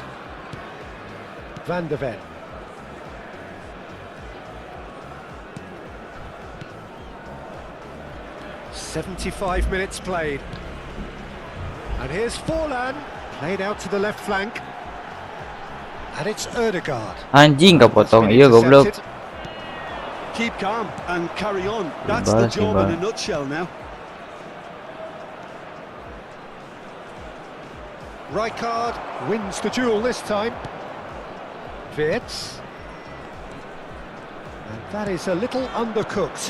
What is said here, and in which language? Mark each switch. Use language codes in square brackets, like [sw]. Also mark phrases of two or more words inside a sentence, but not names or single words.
[en] Van de Ven. "75 minutes played. And here's Forlan, played out to the left flank. And it's Ødegaard. [id] Anjing kepotong. Iya goblok. [en] Keep calm and carry on. That's the job in a nutshell now. Rijkaard wins the duel this time. Wirtz. And that is a little undercooked.